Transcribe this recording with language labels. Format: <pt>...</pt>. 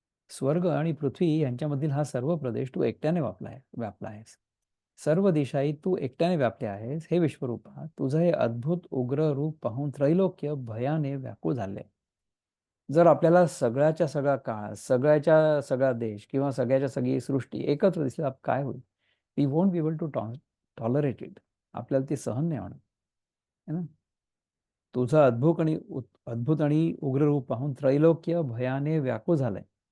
<mr>स्वर्ग आणि पृथ्वी यांच्यामधील हा सर्व प्रदेश तू एकट्याने व्यापला आहेस. सर्व दिशाही तू एकट्याने व्यापले आहेस. हे विश्वरूपा, तुझं हे अद्भुत उग्र रूप पाहून त्रैलोक्य भयाने व्याकुळ झाले. जर आपल्याला सगळ्याच्या सगळा काळ, सगळ्याच्या सगळा देश किंवा सगळ्याच्या सगळी सृष्टी एकत्र दिसल्यास काय होईल?</mr> <en>We won't be able to tolerate it.</en> <mr>आपल्याला ती सहन नाही होणार, है ना. तुझं अद्भुत आणि उग्र रूप पाहून त्रैलोक्य भयाने व्याकुळ झालंय.</mr>